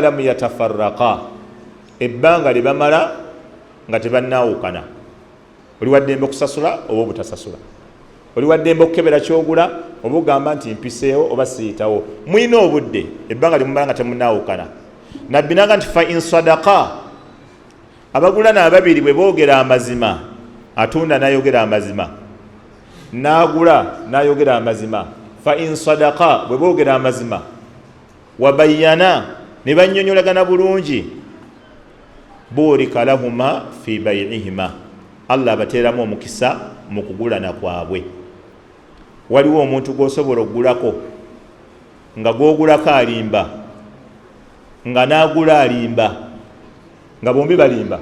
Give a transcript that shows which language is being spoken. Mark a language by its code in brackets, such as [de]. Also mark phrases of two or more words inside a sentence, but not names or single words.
[ar] لم يتفرقا [lg] ebbanga lye bamala nga tebannaawukana oli waddembe okusasula oba obutasasula oli waddembe okukebera kyogula oba ogamba nti mpiseewo oba siyitawo mulina obudde ebbanga lye mumala nga temunnaawukana nabbi naga nti [ar] فإن صدقا [lg] abagulana ababiri bwe boogera amazima atunda n'ayogera amazima n'agula n'ayogera amazima [ar] فإن صدقا [lg] bwe boogera amazima wabayyana ne bannyonnyolagana bulungi [ar] بورك لهما في بيعهما [lg] Allah abateeramu omukisa mu kugulana kwabwe. Waliwo omuntu gw'osobola okugulako nga gw'ogulako alimba nga n'agula alimba nga bombi balimba.